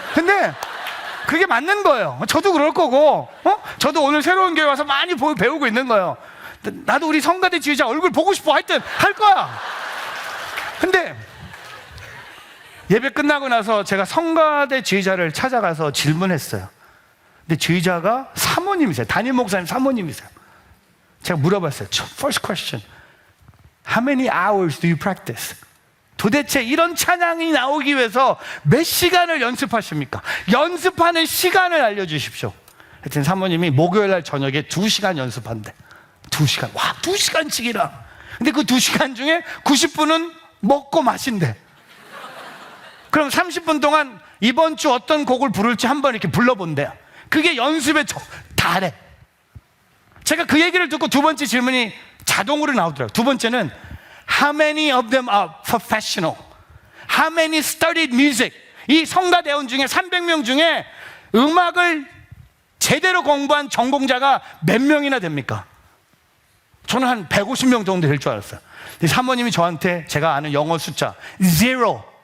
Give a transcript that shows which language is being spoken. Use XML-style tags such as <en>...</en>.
<ko>근데 그게 맞는 거예요. 저도 그럴 거고, 저도 오늘 새로운 교회 와서 많이 배우고 있는 거예요. 나도 우리 성가대 지휘자 얼굴 보고 싶어. 하여튼 할 거야. 근데 예배 끝나고 나서 제가 성가대 지휘자를 찾아가서 질문했어요. 근데 지휘자가 사모님이세요. 담임 목사님 사모님이세요. 제가 물어봤어요.</ko> <en>First question, How many hours do you practice?</en> <ko>도대체 이런 찬양이 나오기 위해서 몇 시간을 연습하십니까? 연습하는 시간을 알려주십시오. 하여튼 사모님이 목요일날 저녁에 2시간 연습한대. 2시간. 와, 2시간씩이라. 근데 그 2시간 중에 90분은 먹고 마신대. 그럼 30분 동안 이번 주 어떤 곡을 부를지 한번 이렇게 불러본대요. 그게 연습에 다래. 제가 그 얘기를 듣고 두 번째 질문이 자동으로 나오더라고요. 두 번째는</ko> <en>How many of them are professional? How many studied music?</en> <ko>이 성가대원 중에 300명 중에 음악을 제대로 공부한 전공자가 몇 명이나 됩니까? 저는 한 150명 정도 될 줄 알았어요. 근데 사모님이 저한테 제가 아는 영어 숫자 zero.</ko>